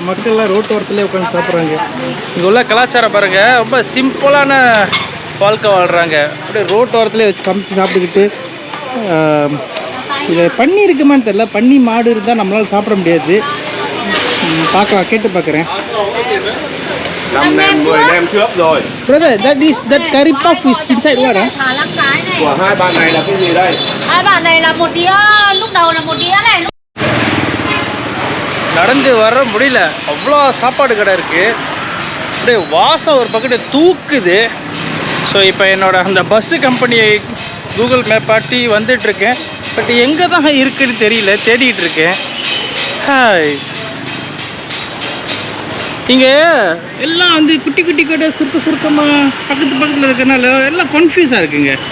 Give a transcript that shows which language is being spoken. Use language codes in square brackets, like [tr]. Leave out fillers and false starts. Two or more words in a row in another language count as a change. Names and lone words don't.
[ta] மக்கள்லாம் ரோட்டு ஓரத்துலேயே உட்காந்து சாப்பிட்றாங்க. இங்கே உள்ள கலாச்சாரம் பாருங்கள், ரொம்ப சிம்பிளான வாழ்க்கை வாழ்கிறாங்க. அப்படியே ரோட்டு ஓரத்துலேயே வச்சு சமைச்சு சாப்பிட்டுக்கிட்டு. இதை பண்ணி இருக்குமான்னு தெரியல. பண்ணி மாடு இருந்தால் நம்மளால் சாப்பிட முடியாது. பார்க்கலாம், கேட்டு பார்க்குறேன். [en] Brother, that curry puff is inside what? [vi] Của hai bạn này là cái gì đây? Hai bạn này là một đĩa, lúc đầu là một đĩa này. [ta] நடந்து வர முடியல, அவ்வளோ சாப்பாடு கடை இருக்குது. அப்படியே வாசம் ஒரு பக்கத்து தூக்குது. ஸோ இப்போ என்னோட அந்த [en] bus company [ta] கூகுள் மேப் காட்டி வந்துட்டுருக்கேன். பட் எங்கே தான் இருக்குதுன்னு தெரியல, தேடிட்டு இருக்கேன். ஹாய், இங்கே எல்லாம் வந்து குட்டி குட்டி கடை சுருக்கமாக பக்கத்தில் இருக்கிறனால எல்லாம் கன்ஃபியூஸாக இருக்குங்க.